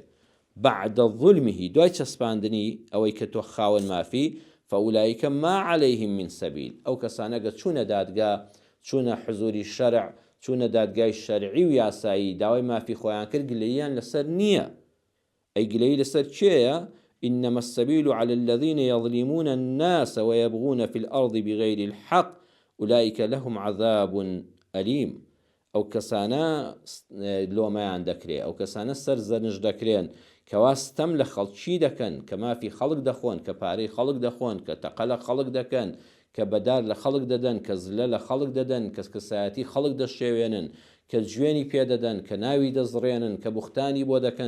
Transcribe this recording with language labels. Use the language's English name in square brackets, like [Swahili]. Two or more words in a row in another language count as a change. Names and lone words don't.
[Arabic] بعد ظلمه، [Central Kurdish] دوای چەسپاندنی ئەوەی کە تۆ خاوەن مافی، [Arabic] فەئولایکە ما عەلەیهم من سەبیل، [Central Kurdish] ئەو کەسانەگە چوونە دادگا، چوونە حزوری شەرع، چوونە دادگای شەرعی و یاسایی، داوای مافی خۆیان کرد، گلەییان لەسەر نییە. ئەی گلەیی لەسەر چێیە؟ [Arabic] إنما السبيل على الذين يظلمون الناس ويبغون في الأرض بغير الحق أولئك لهم عذاب أليم. [Central Kurdish] ئەو کەسانە لۆمەیان دەکرێ، ئەو کەسانە سەر زەرنج دەکرێن کەوا ستەم لە خەڵکی دەکەن، کە مافی خەڵک دەخۆن، کە پارەی خەڵک دەخۆن، کە تەقە لە خەڵک دەکەن، کە بەدار لە خەڵک دەدەن، کە زلە لە خەڵک دەدەن، کە کەسایەتی خەڵک دەشێوێنن، کە جوێنی پێدەدەن، کە ناوی دەزڕێنن، کە بوختانی بۆ دەکەن،